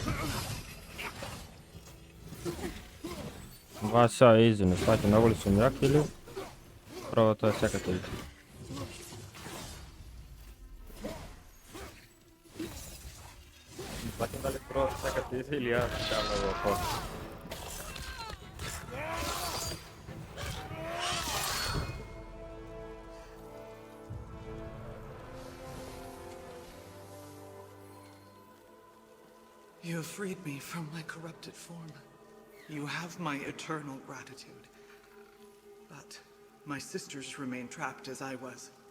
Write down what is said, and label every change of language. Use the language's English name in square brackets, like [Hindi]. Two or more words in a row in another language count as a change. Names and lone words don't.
[Macedonian] Два са изи, не сваќам многу ли сум јак или? Прво тоа е секако изи. Не сваќам дали прво секако изи или јас така многу после. [English] You have freed me from my corrupted form. You have my eternal gratitude. But my sisters remain trapped as I was.